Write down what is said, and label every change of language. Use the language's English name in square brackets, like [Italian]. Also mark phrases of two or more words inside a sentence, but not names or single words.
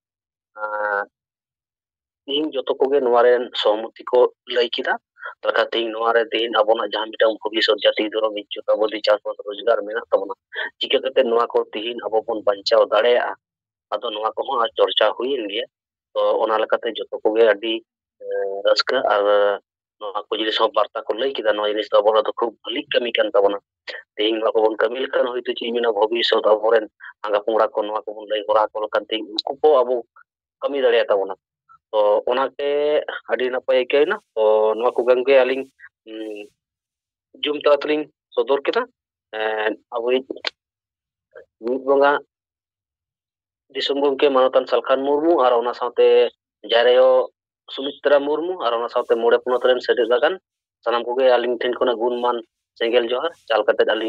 [Santali] तिहिन जतो कोगे नोआ रेन सहमति को लई किदा तका तिहिन नोआ रे तिहिन आबोना जहां मिटांग भविष्यत जाति धर्म इज्जत आबोदी चासबास रोजगार मेना तबना चिका कते नोआ को तिहिन आबो बन बांचाव दाड़ेया आदो नोआ को हो चर्चा हुईन गे तो ओना लकाते जतो कोगे अडी रस्का और नोआ को जिनिस हो वार्ता को लई किदा नोआ जिनिस आबोना तो खूब भली कमी कान तबना तिहिन नोआ को बन कमी लकान होइतो चिमिना भविष्यत आबोरेन आंगा पुंगड़ा को नोआ को बन लई होरा को लकान तिहिन उनको को आबो कमी दाड़ेया तबना तो ओनाके अडी नपाय केना तो नोआ को गंगे आलिंग जुम तातलिंग सदर केदा अब मिद बंगा दिसम गंगे मानतान सालखान मुर्मु और ओना साथे जारेयो सुमित्रा मुर्मु और ओना साथे मोड़े पुनत रेन सेडे लगान सानाम कोगे आलिंग ठेन कोना गुणमान सेंगेल जोहार चाल कते आलिंग